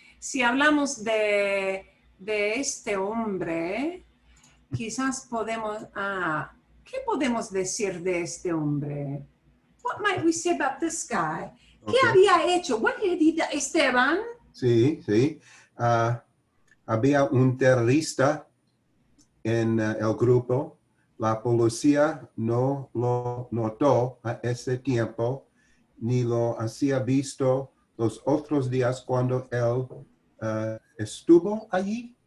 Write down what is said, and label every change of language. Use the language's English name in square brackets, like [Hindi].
[Spanish] Si hablamos de este hombre, quizás podemos, ¿qué podemos decir de este hombre? [English] What might we say about this guy? [Spanish] ¿Qué había hecho? [English] What did he do? Esteban? [Spanish] Sí. Había un terrorista en el grupo. La policía no lo notó a ese tiempo, ni lo hacía visto los otros días cuando él estuvo allí.